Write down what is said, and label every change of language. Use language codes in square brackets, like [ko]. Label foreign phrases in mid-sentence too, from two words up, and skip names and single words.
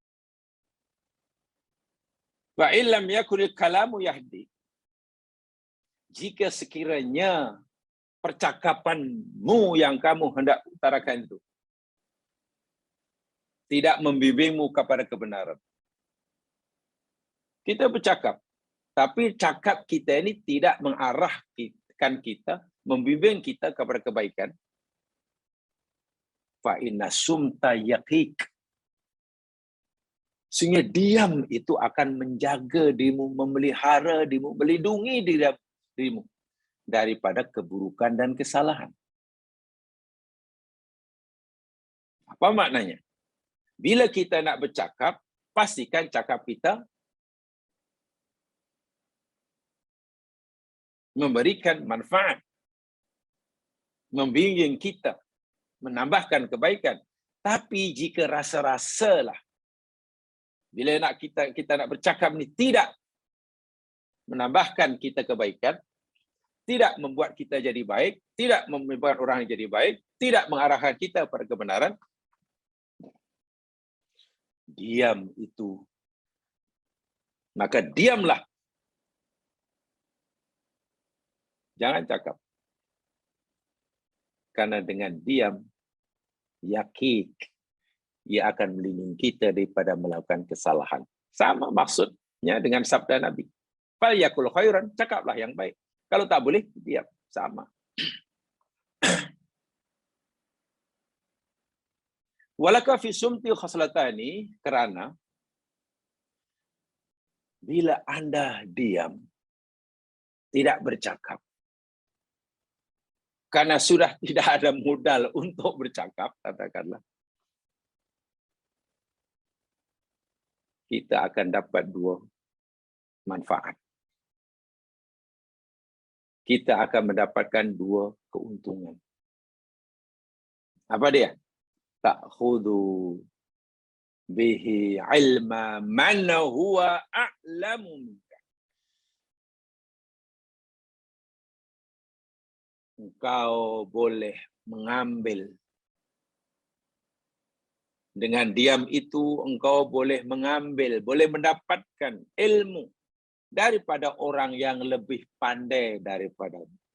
[ar] وإلا يكن كلامك يهدي. [ms] jika sekiranya percakapanmu yang kamu hendak utarakan itu tidak membimbingmu kepada kebenaran. Kita bercakap, tapi cakap kita ini tidak mengarahkan kita, membimbing kita kepada kebaikan. [ar] فإن الصمت يقيك. [ms] Sehingga diam itu akan menjaga dirimu, memelihara dirimu, melindungi dirimu daripada keburukan dan kesalahan. Apa maknanya? Bila kita nak bercakap, pastikan cakap kita memberikan manfaat, membimbing kita, menambahkan kebaikan. Tapi jika rasa-rasalah, bila kita nak bercakap ni tidak menambahkan kita kebaikan, tidak membuat kita jadi baik, tidak membuat orang jadi baik, tidak mengarahkan kita pada kebenaran, diam itu. Maka diamlah. Jangan cakap. Karena dengan diam, yakin ia akan melindungi kita daripada melakukan kesalahan. Sama maksudnya dengan sabda Nabi. [ar] فليقل خيرا, [ms] cakaplah yang baik. Kalau tak boleh, diam. Sama. [ar] ولك في الصمت خصلتان, [ms] kerana bila Anda diam, tidak bercakap, karena sudah tidak ada modal untuk bercakap, katakanlah, kita akan dapat dua manfaat. Kita akan mendapatkan dua keuntungan. Apa dia? [ar] تأخذ به علم من هو أعلم منك. [ms] Engkau boleh mengambil. Dengan diam itu engkau boleh mengambil, boleh mendapatkan ilmu daripada orang yang lebih pandai daripadamu.